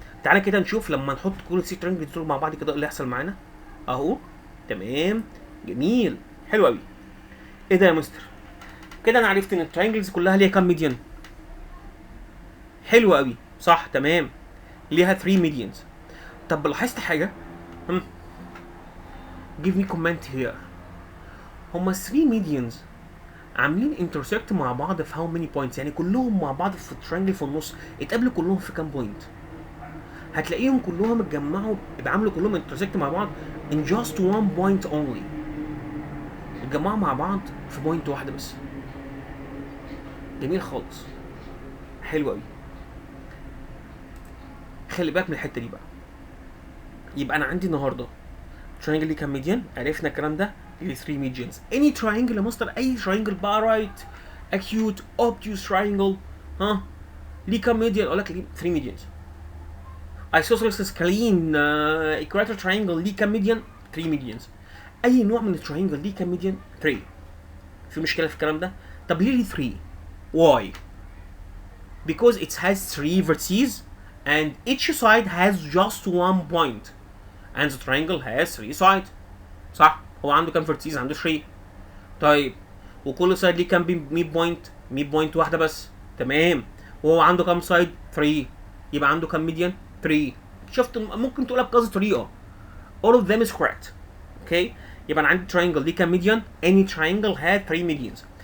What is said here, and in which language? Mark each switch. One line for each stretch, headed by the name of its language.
Arabic: تعالى كده نشوف لما نحط كل سي تراينجل دول مع بعض كده ايه اللي هيحصل معانا. اهو تمام جميل حلو قوي. ايه ده يا مستر؟ كده انا عرفت ان التراينجلز كلها ليها كام ميديان. حلو قوي صح تمام ليها 3 ميديانز. طب لاحظت حاجه؟
English: give me comment here.
Arabic: هما 3 ميديانز عاملين انترسكت مع بعض في هاو ماني بوينتس؟ يعني كلهم مع بعض في الترينجل في النص اتقابلوا كلهم في كام بوينت؟ هتلاقيهم كلهم اتجمعوا اتعاملوا كلهم انترسكت مع بعض
English: in just one point only.
Arabic: اتجمعوا مع بعض في بوينت واحده بس. جميل خالص. حلو قوي. خلي بالك من الحته دي بقى. يبقى انا عندي النهارده ترينجل ليه كام ميديان؟ عرفنا الكلام ده. ليه 3 ميديانز. اني تراينجل يا مستر، اي تراينجل بقى رايت اكيوت اوبتيوس تراينجل ليه كام ميديان؟ اقول لك ليه 3 ميديانز. ايسوسيلس سكالين ايكواتور تراينجل ليه كام ميديان؟ 3 ميديانز. اي نوع من التراينجل ليه كام ميديان؟ 3. في مشكله في الكلام ده؟ طب ليه 3؟
English: why؟ because it has 3 vertices and each side has just one point and the triangle has 3 sides.
Arabic: صح؟ هو عنده كام vertices؟ عنده 3. طيب وكل سايد ليه كام ميد بوينت؟ ميد بوينت واحده بس. تمام. وهو عنده كام سايد؟ 3. يبقى عنده كام ميديان؟ 3. شفت ممكن تقولها بكذا طريقه.
English: all of them is correct. Okay
Arabic: يبقى انا عندي
English: triangle دي كام median؟ any triangle had 3 medians.